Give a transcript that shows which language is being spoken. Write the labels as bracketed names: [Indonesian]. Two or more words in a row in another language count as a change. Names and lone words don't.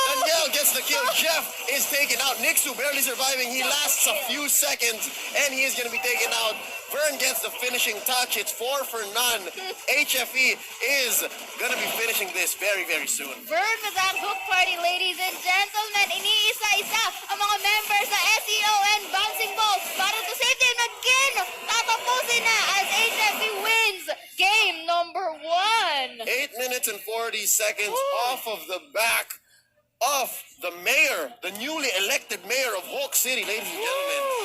[English] Miguel gets the kill. Jeff is taken out. Nixu barely surviving. He lasts a few seconds, and he is going to be taken out. Vern gets the finishing touch. It's 4 for none. HFE is going to be finishing this very, very soon. Vern with that hook party, ladies and gentlemen. [Filipino] Iniisa-isa ang mga members sa SEO and Bouncing Ball para [English] to save them again. [Filipino] Tatapusin na [English] as HFE wins game number 1. 8 minutes and 40 seconds off of the back of the mayor, the newly elected mayor of Hawk City, ladies and gentlemen.